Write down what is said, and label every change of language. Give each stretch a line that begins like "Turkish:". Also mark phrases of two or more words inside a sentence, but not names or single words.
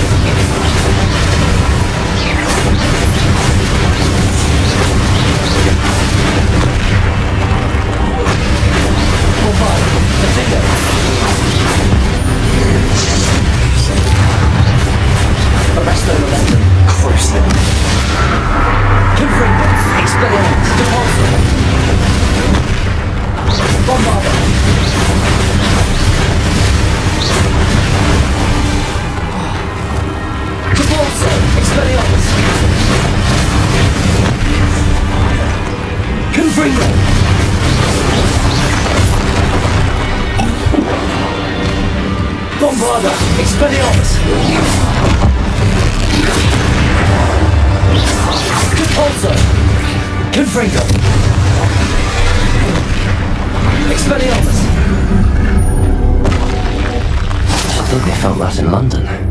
Latin: Bombardo! Defender! Arresto momentum! Crucio! Confringo! Expelliarmus! Depulso! Bombardo! Depulso! Expelliarmus! Confringo! Bombardo! Expelliarmus! Depulso! Confringo! Expelliarmus!
English: I think they felt that in London.